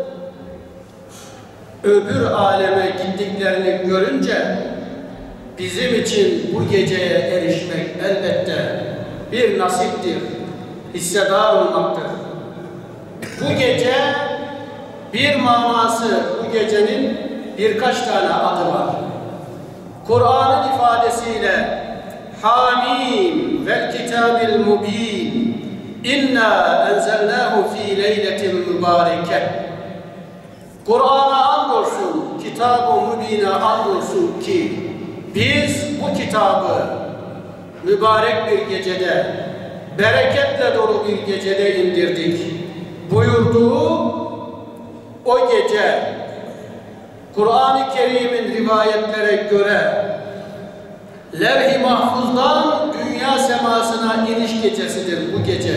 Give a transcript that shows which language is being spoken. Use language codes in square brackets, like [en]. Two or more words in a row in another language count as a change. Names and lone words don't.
[tr] öbür aleme gittiklerini görünce bizim için bu geceye erişmek elbette bir nasiptir, hissedar olmaktır. Bu gece bir manası, bu gecenin birkaç tane adı var. Kur'an'ın ifadesiyle [ar] حم والكتاب المبين إنا أنزلناه في ليلة مباركة. Kur'an'a andolsun, kitab-ı mübine andolsun ki biz bu kitabı mübarek bir gecede, bereketle dolu bir gecede indirdik buyurduğu o gece Kur'an-ı Kerim'in rivayetlere göre Levh-i Mahfuz'dan dünya semasına iniş gecesidir bu gece.